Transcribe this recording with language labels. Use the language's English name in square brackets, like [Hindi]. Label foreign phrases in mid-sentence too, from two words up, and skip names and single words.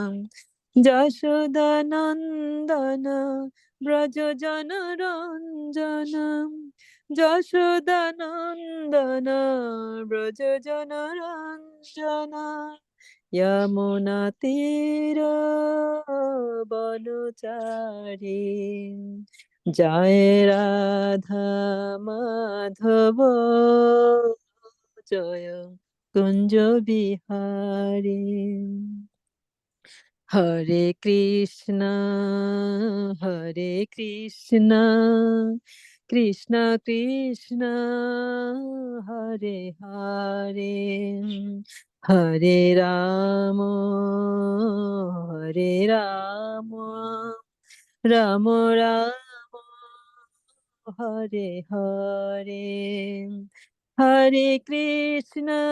[Bangla] যশোদানন্দন ব্রজজন রঞ্জন যশোদানন্দন ব্রজজন রঞ্জন যমুনা তীর বনচারী জয় রাধা মাধব জয় কুঞ্জ বিহারী [Sanskrit] হরে কৃষ্ণ কৃষ্ণ কৃষ্ণ হরে হরে হরে রাম রাম রাম হরে হরে হরে কৃষ্ণ